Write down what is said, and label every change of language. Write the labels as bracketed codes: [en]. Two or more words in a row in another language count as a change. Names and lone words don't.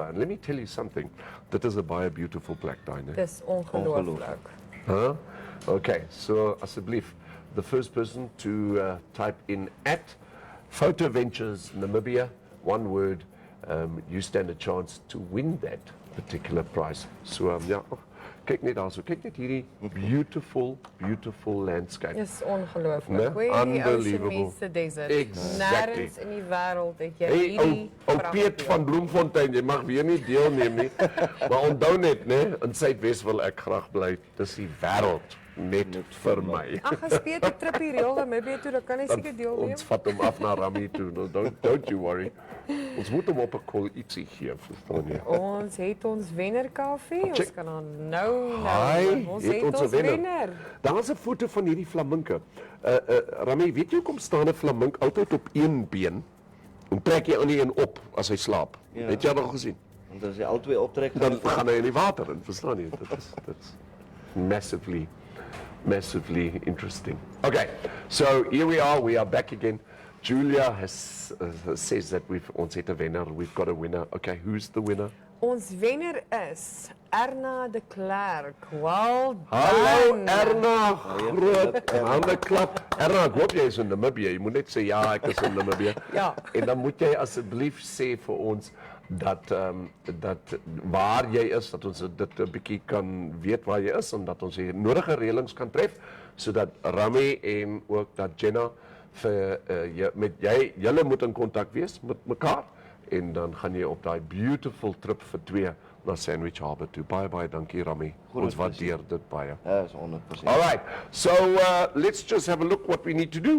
[en] And let me tell you something, that is a baie beautiful [af] plek daar, né? Dis ongelooflik. Huh? Okay, so asseblief, [en] the first person to type in at Photo Ventures Namibia, one word, you stand a chance to win that particular prize. [af] So ja, kyk net daarso, kyk net hierdie beautiful landscape. Dis ongelooflik. Nee, Hoe die [en] unbelievable. Ocean meets the desert. Exactly. [af] Nêrens in die wêreld het jy Hey, hierdie ou Piet van Bloemfontein, jy mag weer nie deelneem nie. Maar onthou net, né, in Suidwes wil ek graag bly. Dis die wêreld net vir my. Ag, as Piet 'n trip hier reël dan maybe toe, dan kan hy seker deelneem. Ons vat hom af na Rami toe. [en] No, don't you worry. [af] Ons moet hom op 'n call ietsie gee, verstaan jy? Ons het ons wenner Kaufee. Ons Check. kan dan nou. Hi, Ons het het ons 'n ons wenner. wenner. Daar's 'n foto van hierdie flaminke. Rami, weet jy hoekom staan 'n flamink altyd op een been en trek jy aan die een op as hy slaap? Ja. Het jy al gesien? Want as jy al twee optrek, Dan gaan hy in die water in, verstaan jy? [en] That's massively interesting. Okay, so here we are back again. Julia says that [af] ons het 'n wenner, [en] we've got a winner. Okay, who's the winner? [af] Ons wenner is Erna de Klerk. [en] Well [af] Hallo [en] done. [af] Erna, groot hande klap. Erna, ek hoop jy is in Namibia. Jy moet net sê ja, ek is in Namibia. Ja. En dan moet jy asseblief sê vir ons dat waar jy is, dat ons dit 'n bietjie kan weet waar jy is en dat ons die nodige reëlings kan tref sodat Rami en ook dat Jenna vir julle moet in kontak wees met mekaar en dan gaan jy op daai [en] beautiful trip [af] vir 2 na Sandwich Harbour toe. Baie dankie Rami. Ons waardeer dit baie. Ja, is 100%. [en] All right, so let's just have a look what we need to do.